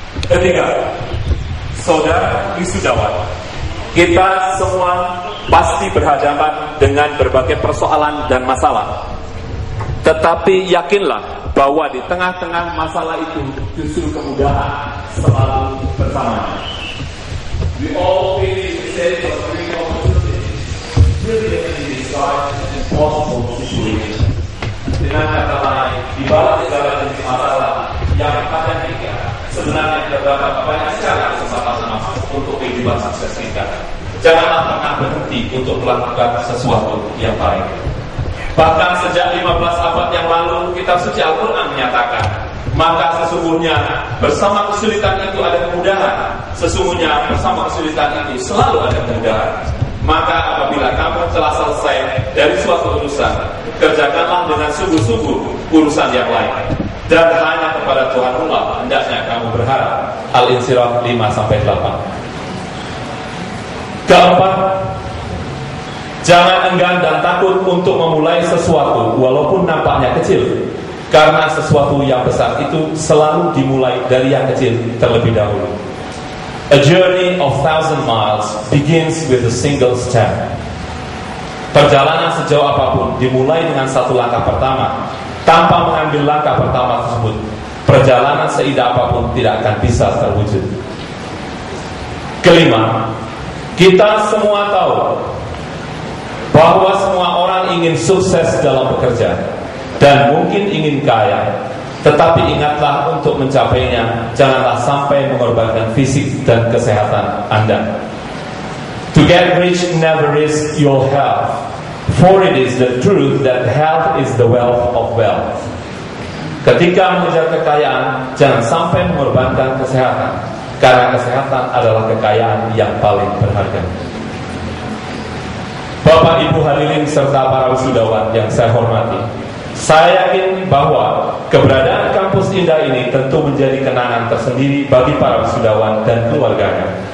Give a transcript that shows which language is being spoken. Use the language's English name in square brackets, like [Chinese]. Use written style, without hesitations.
[Indonesian] Ketiga, saudara wisudawan, kita semua pasti berhadapan dengan berbagai persoalan dan masalah. Tetapi yakinlah bahwa di tengah-tengah masalah itu justru kemudahan selalu bersamanya. [English] We all face the same opportunity, really in disguise an impossible situation. [Indonesian] Dengan kata lain, di balik segala jenis masalah yang ada kita, sebenarnya terdapat banyak sekali kesempatan emas untuk kehidupan sukses kita. Janganlah pernah berhenti untuk melakukan sesuatu yang baik. Bahkan sejak 15 abad yang lalu, kitab suci Al-Quran menyatakan, maka sesungguhnya bersama kesulitan itu ada kemudahan. Sesungguhnya bersama kesulitan itu selalu ada kemudahan. Maka apabila kamu telah selesai dari suatu urusan, kerjakanlah dengan sungguh-sungguh urusan yang lain. Dan hanya kepada Tuhan Allah hendaknya kamu berharap. Al-Insyirah 5-8. Keempat, jangan enggan dan takut untuk memulai sesuatu walaupun nampaknya kecil, karena sesuatu yang besar itu selalu dimulai dari yang kecil terlebih dahulu. [English] A journey of 1,000 miles begins with a single step. [Indonesian] Perjalanan sejauh apapun dimulai dengan satu langkah pertama. Tanpa mengambil langkah pertama tersebut, perjalanan seindah apapun tidak akan bisa terwujud. Kelima, kita semua tahu bahwa semua orang ingin sukses dalam bekerja dan mungkin ingin kaya, Tetapi ingatlah untuk mencapainya, janganlah sampai mengorbankan fisik dan kesehatan Anda. [English] To get rich never risk your health, for it is the truth that health is the wealth of wealth. [Indonesian] Ketika mengejar kekayaan, jangan sampai mengorbankan kesehatan, karena kesehatan adalah kekayaan yang paling berharga. Bapak, Ibu hadirin serta para wisudawan yang saya hormati, saya yakin bahwa keberadaan kampus indah ini tentu menjadi kenangan tersendiri bagi para wisudawan dan keluarganya.